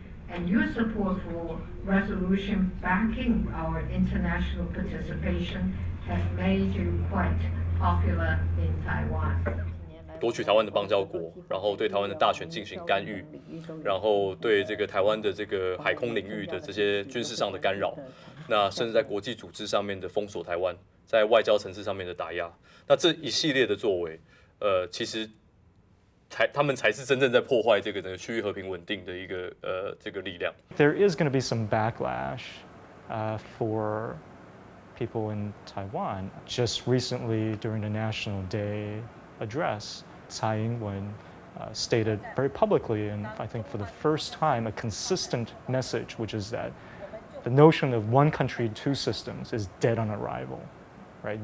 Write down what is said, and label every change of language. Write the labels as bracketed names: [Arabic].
[English] And your support for resolution backing our international participation has made you quite popular in Taiwan. [Chinese] 夺取台湾的邦交国，然后对台湾的大选进行干预，然后对这个台湾的这个海空领域的这些军事上的干扰，那甚至在国际组织上面的封锁台湾，在外交层次上面的打压，那这一系列的作为，其实他们才是真正在破坏这个整个区域和平稳定的一个这个力量。 [English] There is going to be some backlash for people in Taiwan. Just recently, during the National Day address, Tsai Ing-Wen stated very publicly, and I think for the first time, a consistent message, which is that the notion of one country, 2 systems is dead on arrival, right?